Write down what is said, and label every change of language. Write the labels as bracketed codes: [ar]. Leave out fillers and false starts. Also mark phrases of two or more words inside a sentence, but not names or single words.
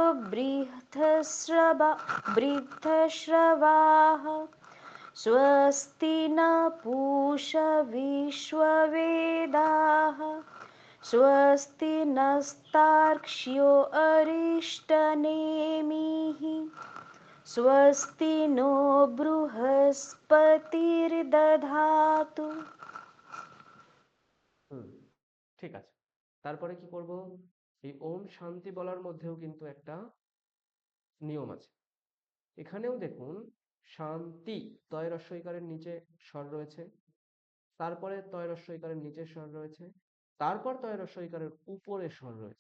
[sa] वृद्धश्रवाः स्वस्ति न पूषा विश्ववेदाः स्वस्ति नस्तार्क्ष्यो अरिष्टनेमिः स्वस्ति नो बृहस्पतिर्दधातु। [bn] ঠিক আছে, তারপরে কি করব? এই ওম শান্তি বলার মধ্যেও কিন্তু একটা নিয়ম আছে। এখানেও দেখুন, শান্তি তয় রস্বইকারের নিচে স্বর রয়েছে, তারপরে তয় রস্বইকারের নিচে স্বর রয়েছে, তারপর তয় রস্বইকারের উপরে স্বর রয়েছে।